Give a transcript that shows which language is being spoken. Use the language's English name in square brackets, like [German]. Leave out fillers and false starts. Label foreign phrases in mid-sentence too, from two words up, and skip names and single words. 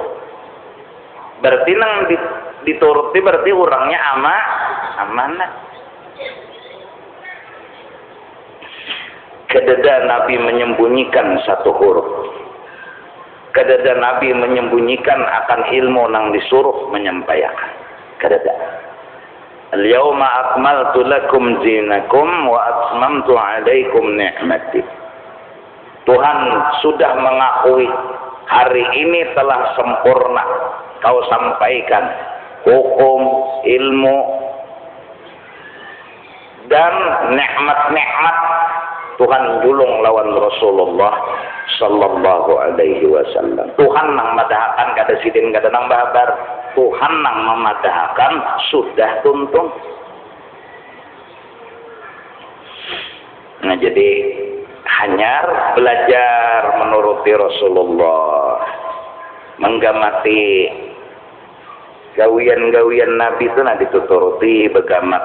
[Banjar] Berarti nang dituruti berarti orangnya amanah. Kedada Nabi menyembunyikan satu huruf. Kedada Nabi menyembunyikan akan ilmu nang disuruh menyampaikan. Kedada. [Arabic] اليوم أكملت لكم دينكم وأتممت عليكم نعمتي. [Banjar] Tuhan sudah mengakui hari ini telah sempurna kau sampaikan hukum, ilmu dan nikmat-nikmat Tuhan julung lawan Rasulullah [Arabic] صلى الله عليه وسلم. [Banjar] Tuhan nang madahakan kada sidin kada nang babar. Tuhan nang memadahakan sudah tuntung. Nah, jadi hanyar belajar menuruti Rasulullah, menggamati gawian-gawian Nabi itu nanti dituruti begamat.